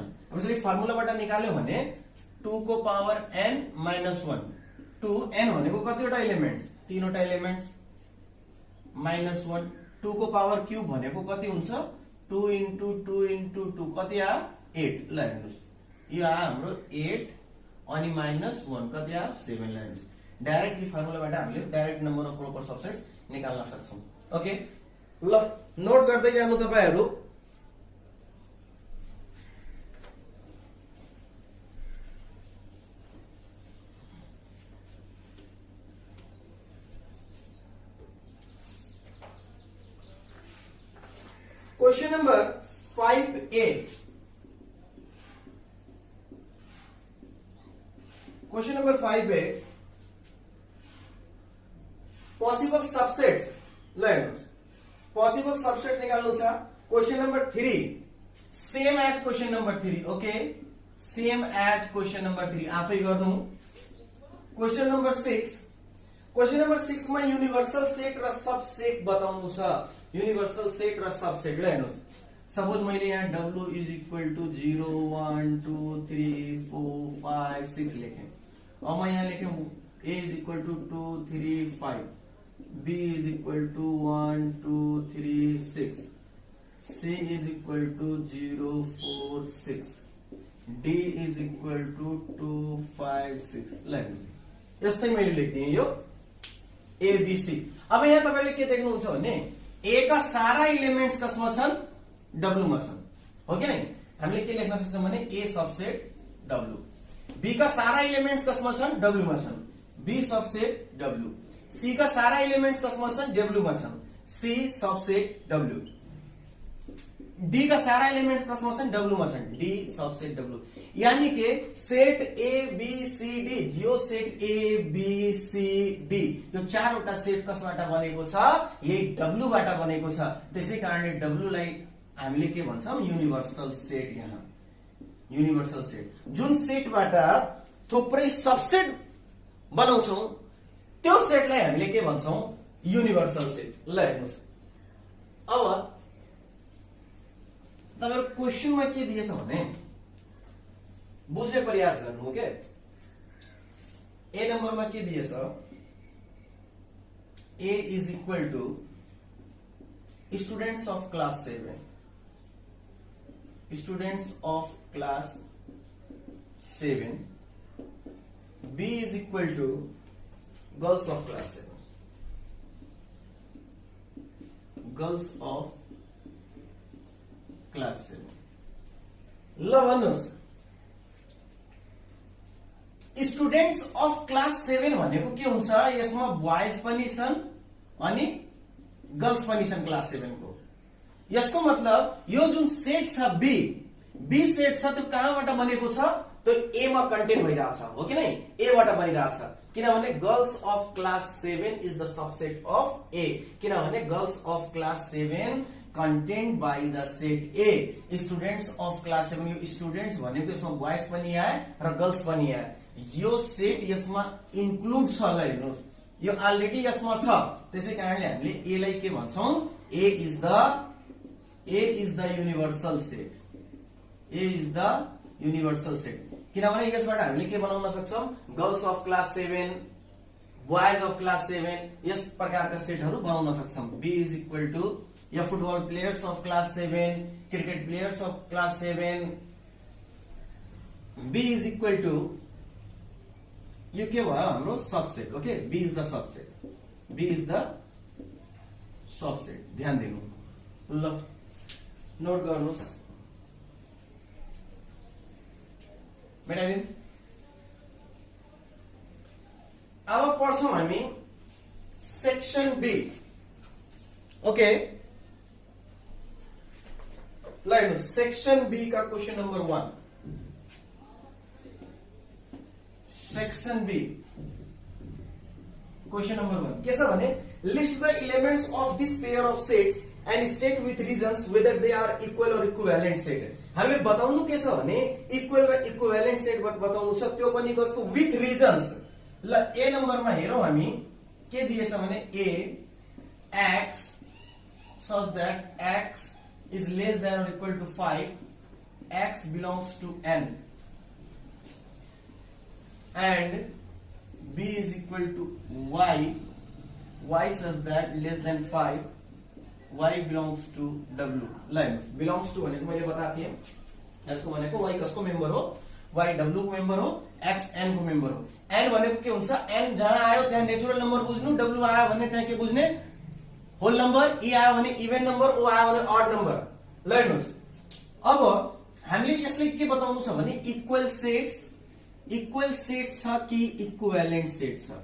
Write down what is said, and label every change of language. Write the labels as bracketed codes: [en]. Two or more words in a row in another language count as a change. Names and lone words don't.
[ne] अब यसरी फर्मुलाबाट निकाल्यो भने 2 को पावर n माइनस 1, 2 n भनेको कतिवटा एलिमेन्ट्स, 3 वटा एलिमेन्ट्स, माइनस 1, 2 को पावर क्यूब भनेको कति हुन्छ 2 into 2 into 2 कति आयो 8। ल हेर्नुस् यो आयो हाम्रो 8 अनि माइनस 1 कति आयो 7। ल हेर्नुस् डाइरेक्ट यो फर्मुलाबाट हामीले डाइरेक्ट [en] number of proper subsets [ne] निकाल्न सक्छौं। ओके, ल नोट गर्दै जानु तपाईहरु। [en] question number 5A, question number 5A, possible subsets. [ne] ल हेर्नुस् [en] possible subsets [ne] निकाल्नु छ। [en] question number 3 same as question number 3, okay, same as question number 3 [ne] आफै गर्नु। [en] question number 6 [ne] मा [en] universal set [ne] र सबसेट बताउनु छ। [en] universal set [ne] र सबसेट। ल हेर्नुस् सपोज मैले यहाँ [en] W is equal to 0 1 2 3 4 5 6 [ne] लेखेँ। अब म यहाँ लेखेँ [en] A is equal to 2 3 5, B is equal to 1 2 3 6, C is equal to 0 4 6, D is equal to 2 5 6. [ne] ल हेर्नुस् यस्तै मैले लेख्दिएँ यो एबीसी। अब यहाँ तपाईले के देख्नुहुन्छ भने ए का सारा इलिमेन्ट्स कसमा छन्, डब्लू मा छन्, हो कि नै? हामीले के लेख्न सक्छौं भने [en] A subset W. [ne] बी का सारा इलिमेन्ट्स कसमा छन्, डब्लू मा छन्, [en] B subset W. [ne] सी का सारा इलिमेन्ट्स कसमा छन्, डब्लू मा छन्, [en] C subset W. [ne] डी का सारा एलिमेंट्स कसमा छन्, डब्लू मा छन्, [en] D subset W. [ne] यानी कि [en] set A B C D, [ne] यो [en] set A B C D [ne] यो चारवटा सेट कसबाट बनेको छ, यही डब्लू बाट बनेको छ। त्यसै कारणले डब्लू लाई हामीले के भन्छौं, [en] universal set. [ne] यहाँ [en] universal set [ne] जुन सेटबाट थुप्रै सबसेट बनाउँछौं त्यो सेटलाई हामीले के भन्छौं, [en] universal set. [ne] ल हेर्नुस्, अब तपाईहरु क्वेशनमा के दिएछ भने बुझ्ने प्रयास गर्नु के। ए नम्बरमा के दिएछ, [en] A is equal to students of class 7, students of class 7, B is equal to girls of class 7, girls of class 7. [ne] ल भन्नुस्, [en] students of class 7 [ne] भनेको के हुन्छ, यसमा बॉयज पनि छन् अनि गर्ल्स पनि छन् क्लास 7 को। यसको मतलब यो जुन सेट छ बी सेट छ त्यो कहाँबाट बनेको छ, त्यो ए मा कन्टेन्ट भइरहेछ, हो कि नै? ए बाट बनिरहेछ, किनभने [en] girls of class 7 is the subset of A. किनभने girls of class 7 contained by the set A, students of class 7, [ne] यो स्टुडेन्ट्स भनेको यसमा बॉयज पनि आए र गर्ल्स पनि आए। यो सेट यसमा इन्क्लुड छ। ल हेर्नुस्, यो अलरेडी यसमा छ, त्यसै कारणले हामीले ए लाई के भन्छौं, ए इज द [en] universal set, A is the universal set. [ne] किनभने यसबाट हामीले के बनाउन सक्छौं, [en] girls of class 7, boys of class 7, [ne] यस प्रकारका सेटहरू बनाउन सक्छौं। [en] B is equal to या football players of class 7, cricket players of class 7, B is equal to [ne] यो के भयो, हाम्रो सबसेट। [en] okay, B is the subset, B is the subset. [ne] ध्यान दिनु, ल नोट गर्नुस्, मेटाइदिनु। अब पढ्छौं हामी [en] section B. [ne] ओके, ल हेर्नु, [en] section B [ne] का [en] question number 1. section B question number 1 [ne] के छ भने, [en] list the elements of this pair of sets and state with reasons whether they are equal or equivalent set. [ne] हामीले बताउनु के छ भने इक्वल र [en] equivalent set [ne] बताउनु छ, त्यो पनि कस्तो, [en] with reasons. [ne] ल ए नम्बरमा हेरौं हामी के दिएछ भने, [en] ए x such that x is less than or equal to 5, x belongs to n, and b is equal to y such that less than 5, y belongs to w। [ne] लाइन [en] belongs to [ne] भनेको मैले बताएको थिएँ, यसको भनेको y कसको मेम्बर हो, y w को मेम्बर हो, x n को मेम्बर हो। n भनेको के हुन्छ, n जहाँ आयो त्यहाँ [en] natural number [ne] बुझ्नु, w आयो भने त्यहाँ के बुझ्ने, [en] whole number, [ne] ई आयो भने [en] even number, [ne] ओ आयो भने [en] odd number. [ne] ल हेर्नुस्, अब हामीले यसलाई के बताउनु छ भने [en] equal sets [ne] छ कि [en] equivalent set [ne] छ।